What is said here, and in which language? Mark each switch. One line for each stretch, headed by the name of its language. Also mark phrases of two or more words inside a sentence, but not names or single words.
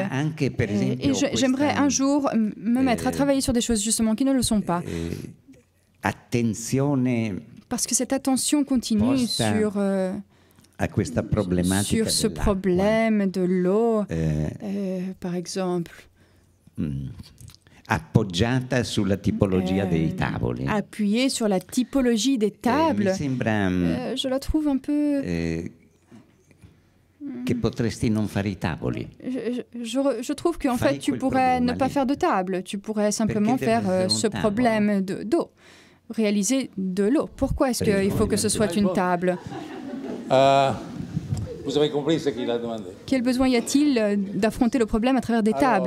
French: Et j'aimerais un jour me mettre à travailler sur des choses justement qui ne le sont pas. Parce que cette attention continue sur ce problème de l'eau, par exemple.
Italian: Appoggiata sulla tipologia dei tavoli.
French: Appuyée sur la typologie des tables. Je la trouve un peu...
Italian: che potresti non fare i tavoli.
French: Je trouve qu'en fait, tu pourrais ne pas faire de table. Tu pourrais simplement faire ce problème d'eau. Réaliser de l'eau. Pourquoi est-ce qu'il faut que ce soit une table? Vous avez compris ce qu'il a demandé. Quel besoin y a-t-il d'affronter le problème à travers des tables?